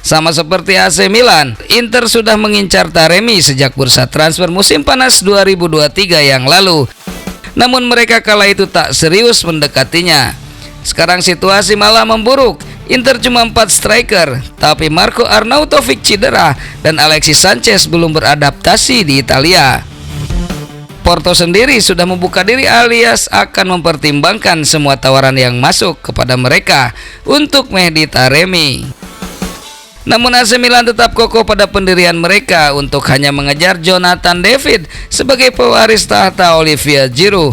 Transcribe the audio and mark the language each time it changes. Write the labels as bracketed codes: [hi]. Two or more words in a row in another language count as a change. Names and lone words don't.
[id] Sama seperti AC Milan, Inter sudah mengincar Taremi sejak bursa transfer musim panas 2023 yang lalu. Namun mereka kala itu tak serius mendekatinya. Sekarang situasi malah memburuk. Inter cuma 4 striker, tapi Marco Arnautovic cedera dan Alexis Sanchez belum beradaptasi di Italia. Porto sendiri sudah membuka diri alias akan mempertimbangkan semua tawaran yang masuk kepada mereka untuk Mehdi Taremi. Namun AC Milan tetap kokoh pada pendirian mereka untuk hanya mengejar Jonathan David sebagai pewaris tahta Olivier Giroud.